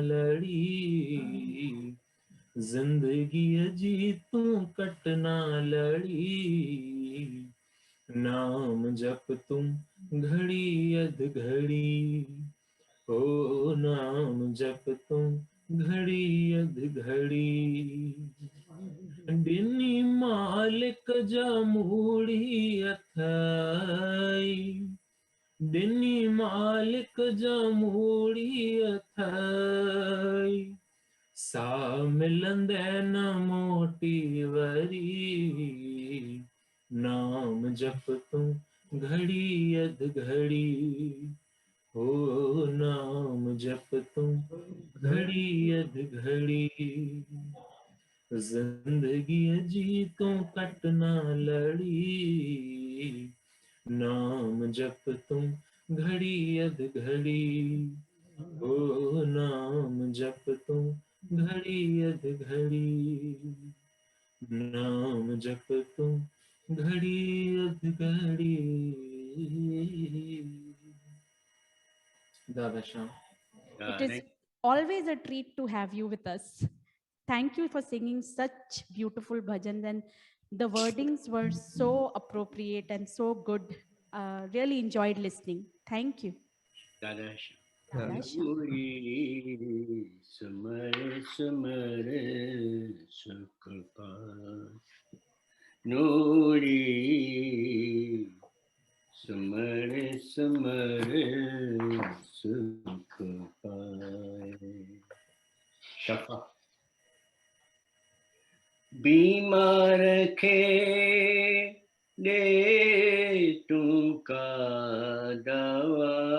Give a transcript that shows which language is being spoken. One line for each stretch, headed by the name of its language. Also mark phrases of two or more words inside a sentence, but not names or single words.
Sindhi: लड़ी जिंदगी जी तू कट ना लड़ी नाम जप तुम घड़ी अध घड़ी हो नाम जप तुम घड़ी अध घड़ी डिनी मालिक जा मूड़ी अथई डिनी मालिक जा मूड़ी अथई सा मिलंदे न मोटी वरी नाम जप तुम घड़ी अध घड़ी हो नाम जप तुम घड़ी अध घड़ी जिंदगी जी तू कट ना लड़ी नाम जप तुम घड़ी अध घड़ी हो नाम जप तुम घड़ी अध घड़ी नाम जप तुम घड़ी अध घड़ी दादा श्याम
English: It is always a treat to have you with us. Thank you for singing such beautiful bhajans, and the wordings were so appropriate and so good. Really enjoyed listening. Thank you. दादा Radha Shyam.
Sindhi: नूरी समर समर सुख पाए नूरी समर समर सुख पाए शफा बीमार खे दे तू का दवा